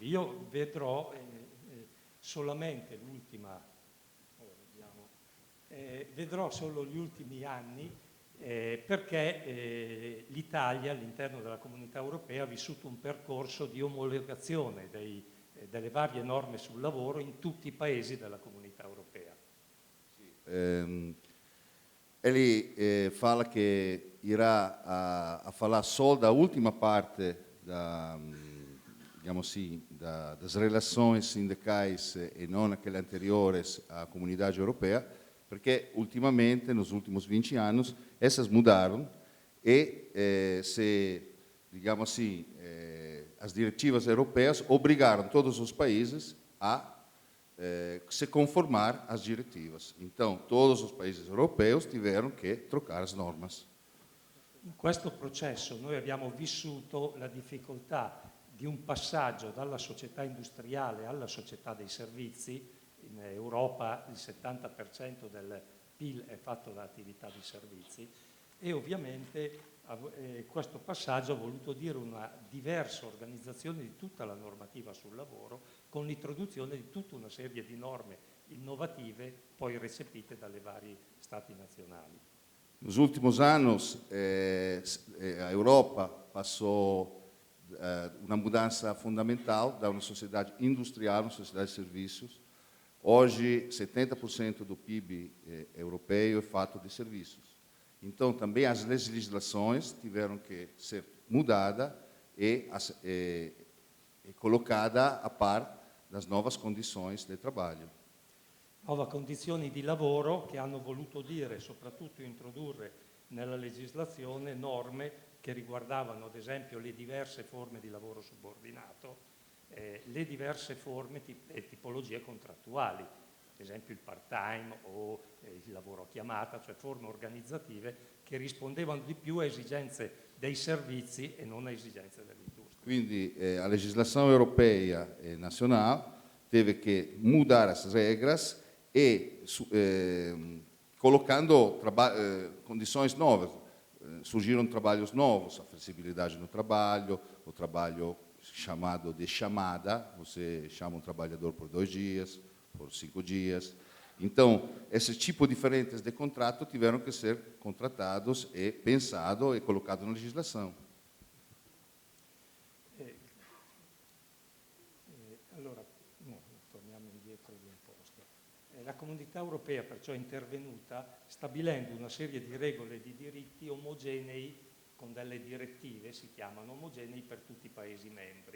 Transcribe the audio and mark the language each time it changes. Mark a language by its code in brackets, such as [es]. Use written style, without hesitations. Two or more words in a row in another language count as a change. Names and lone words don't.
[it] Io vedrò solamente vedrò solo gli ultimi anni perché l'Italia all'interno della Comunità Europea ha vissuto un percorso di omologazione delle varie norme sul lavoro in tutti i paesi della Comunità Europea. [pt] Ele fala que irá a falar só da última parte digamos assim, das relações sindicais e não aquelas anteriores à Comunidade Europeia, perché ultimamente, nos últimos 20 anos, essas mudaram e, digamos assim, as diretivas europeias obrigaram todos os países a se conformar às diretivas. Então, todos os países europeus tiveram que trocar as normas. [it] In questo processo noi abbiamo vissuto la difficoltà di un passaggio dalla società industriale alla società dei servizi. In Europa il 70% del PIL è fatto da attività di servizi e ovviamente questo passaggio ha voluto dire una diversa organizzazione di tutta la normativa sul lavoro con l'introduzione di tutta una serie di norme innovative poi recepite dalle vari Stati nazionali. [pt] Nos últimos anos, a Europa passou uma mudança fundamental da uma sociedade industrial, uma sociedade de serviços. Hoje, 70% do PIB europeu é feito de serviços. Então, também as legislações tiveram que ser mudadas e colocadas a par das novas condições de trabalho. [it] Nuove condizioni di lavoro che hanno voluto dire, soprattutto introdurre nella legislazione norme che riguardavano ad esempio le diverse forme di lavoro subordinato, le diverse forme e tipologie contrattuali, ad esempio il part-time o il lavoro a chiamata, cioè forme organizzative che rispondevano di più a esigenze dei servizi e non a esigenze dell'industria. [pt] Quindi a legislação europeia e nacional teve que mudar as regras e colocando condições novas. Surgiram trabalhos novos, a flexibilidade no trabalho, o trabalho chamado de chamada, você chama um trabalhador por 2 dias, por 5 dias. Então, esses tipos diferentes de contrato tiveram que ser contratados e pensados e colocados na legislação. [it] Allora, torniamo indietro di un posto. La Comunità Europea perciò è intervenuta stabilendo una serie di regole e di diritti omogenei con delle direttive, si chiamano omogenei per tutti i Paesi membri.